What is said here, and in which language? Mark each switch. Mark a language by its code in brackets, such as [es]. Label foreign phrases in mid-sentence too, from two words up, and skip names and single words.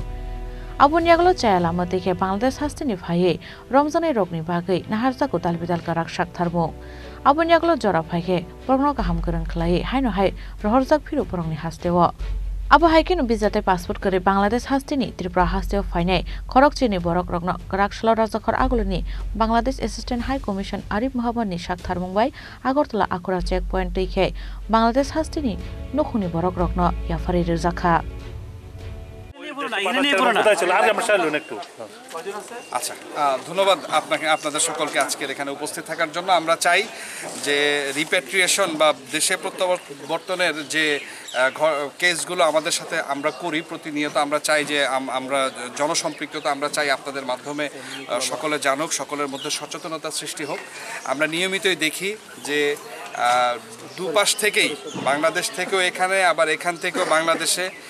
[trp] aboni yaglo chayalama dekhe Bangladesh haste ni phai romjanai rokni bagai naharjako dal bidal karak sak tharmo aboni yaglo jora phaike porno kaham korang khlai haino hai rohorjak phiru porongni hasteo Abo haikenu bizatai passport kare Bangladesh haste ni Tripura haste fainai khorok chini borok rokno karak sholo rajakhor aguluni Bangladesh Assistant High Commission Arif Mohammed ni sak tharmungbai Agartala Akhura checkpoint tikhe Bangladesh haste ni nukhuni borok rokno yafari rijaka [bn] আচ্ছা ধন্যবাদ আপনাকে আপনাদের সকলকে আজকের এখানে উপস্থিত থাকার জন্য আমরা চাই যে রিপ্যাট্রিয়েশন বা দেশে প্রত্যাবর্তনের যে কেসগুলো আমাদের সাথে আমরা করি প্রতিনিয়ত আমরা চাই যে আমরা জনসম্পৃক্ততা আমরা চাই আপনাদের মাধ্যমে সকলে জানুক সকলের মধ্যে সচেতনতা সৃষ্টি হোক আমরা নিয়মিতই দেখি যে দুপাশ থেকেই বাংলাদেশ থেকেও এখানে আবার এখান থেকেও বাংলাদেশে